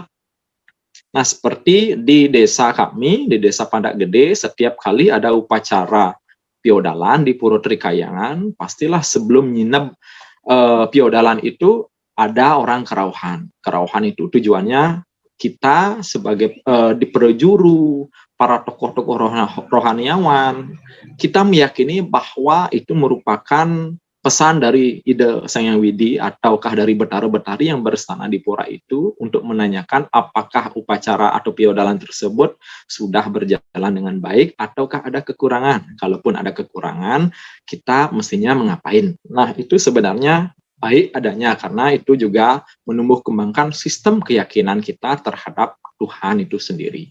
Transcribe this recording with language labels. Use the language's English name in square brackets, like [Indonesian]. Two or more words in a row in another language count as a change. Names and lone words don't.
[Indonesian] Nah, seperti di desa kami, di desa Pandak Gede, setiap kali ada upacara piodalan di Puro Trikayangan, pastilah sebelum nginep piodalan itu ada orang kerauhan. Kerauhan itu tujuannya kita sebagai diperjuru, para tokoh-tokoh rohaniawan, kita meyakini bahwa itu merupakan pesan dari Ide Sang Hyang Widi ataukah dari betara-betari yang berstana di pura itu untuk menanyakan apakah upacara atau piodalan tersebut sudah berjalan dengan baik ataukah ada kekurangan. Kalaupun ada kekurangan, kita mestinya mengapain. Nah, itu sebenarnya baik adanya karena itu juga menumbuh kembangkan sistem keyakinan kita terhadap Tuhan itu sendiri.